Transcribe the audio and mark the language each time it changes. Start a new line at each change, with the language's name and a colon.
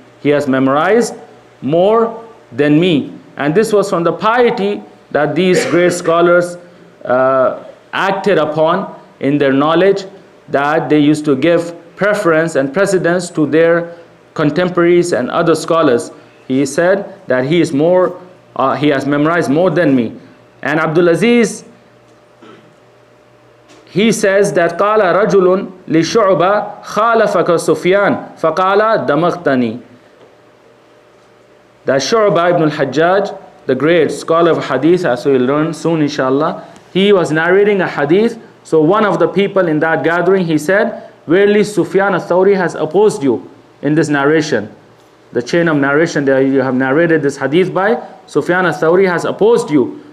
English: He has memorized more than me. And this was from the piety that these great scholars acted upon in their knowledge, that they used to give preference and precedence to their contemporaries and other scholars. He said that he is he has memorized more than me. And Abdul Aziz, he says that
Arabic: قال رجل لشعبة خالفك سفيان فقال دمغتني.
English: That Shu'bah ibn al-Hajjaj, the great scholar of hadith, as we will learn soon inshallah, he was narrating a hadith. So one of the people in that gathering, he said, verily Sufyan al-Thawri has opposed you in this narration. The chain of narration that you have narrated this hadith by, Sufyan al-Thawri has opposed you.